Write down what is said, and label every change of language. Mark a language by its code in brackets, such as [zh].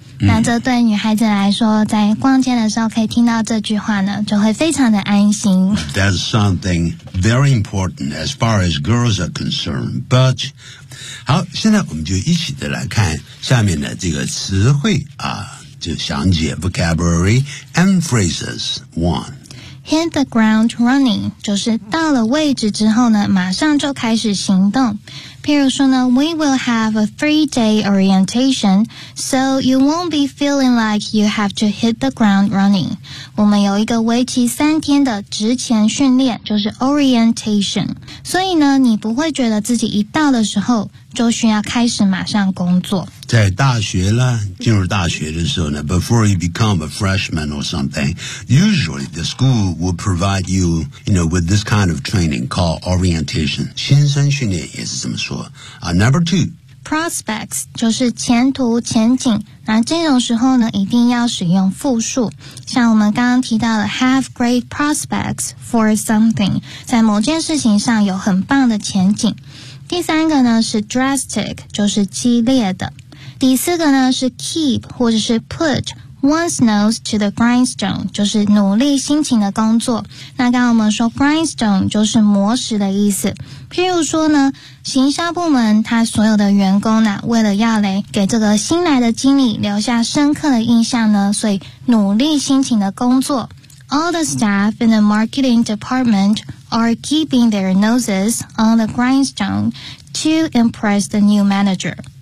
[zh] 那这对女孩子来说，在逛街的时候可以听到这句话呢，就会非常的安心。 [en] That's something very important as far as girls are concerned. But [zh] 好，现在我们就一起的来看下面的这个词汇啊，就详解 [en] vocabulary and phrases one. Hit the ground running， [zh] 就是到了位置之后呢，马上就开始行动。譬如说呢 [en] ，We will have a three-day orientation, so you won't be feeling like you have to hit the ground running. [zh] 我们有一个为期三天的职前训练，就是 orientation. 所以呢，你不会觉得自己一到的时候就需要开始马上工作。在大学呢，进入大学的时候呢 [en] ，before you become a freshman or something, usually the school will provide you, you know, with this kind of training called orientation. [zh] 新生训练也是这么说啊。 [en] Number two, [zh] prospects 就是前途前景。那这种时候呢，一定要使用复数，像我们刚刚提到的 [en] have great prospects for something， [zh] 在某件事情上有很棒的前景。第三个呢是 drastic， 就是激烈的。第四个呢是 keep 或者是 [en] put one's nose to the grindstone， [zh] 就是努力辛勤的工作。那刚刚我们说 grindstone 就是磨石的意思。譬如说呢，行销部门他所有的员工呢，为了要来给这个新来的经理留下深刻的印象呢，所以努力辛勤的工作。 [en] All the staff in the marketing department are keeping their noses on the grindstone to impress the new manager。